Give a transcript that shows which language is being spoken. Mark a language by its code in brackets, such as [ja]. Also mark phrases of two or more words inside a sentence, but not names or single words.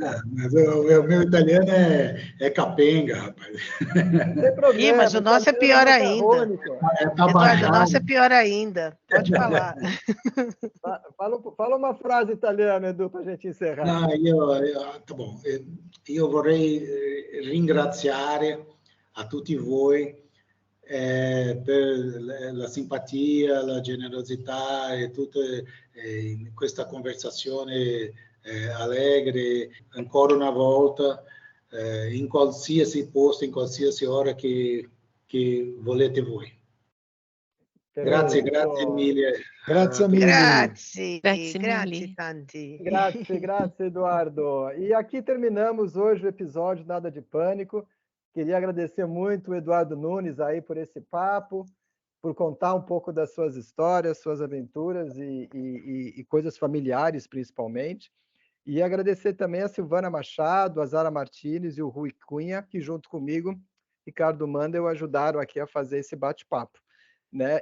[pt] Mas o meu italiano é capenga, rapaz. Não tem problema. Ih, mas o nosso é pior ainda. macarrônico. É Eduardo, o tabajara. nosso é pior ainda. Pode falar. Fala uma frase italiana, Edu, para a gente encerrar. Tá bom. [it] Io vorrei ringraziare a tutti voi per la simpatia, la generosità e tutta questa conversazione allegre, ancora una volta, in qualsiasi posto, in qualsiasi ora che volete voi. Grazie mille. Grazie mille. Grazie tanti. Grazie, Eduardo. [pt] E aqui terminamos hoje o episódio Nada de Pânico. Queria agradecer muito o Eduardo Nunes aí por esse papo, por contar um pouco das suas histórias, suas aventuras e coisas familiares, principalmente. E agradecer também a Silvana Machado, a Zara Martins e o Rui Cunha, que junto comigo, Ricardo Mandel, ajudaram aqui a fazer esse bate-papo, né?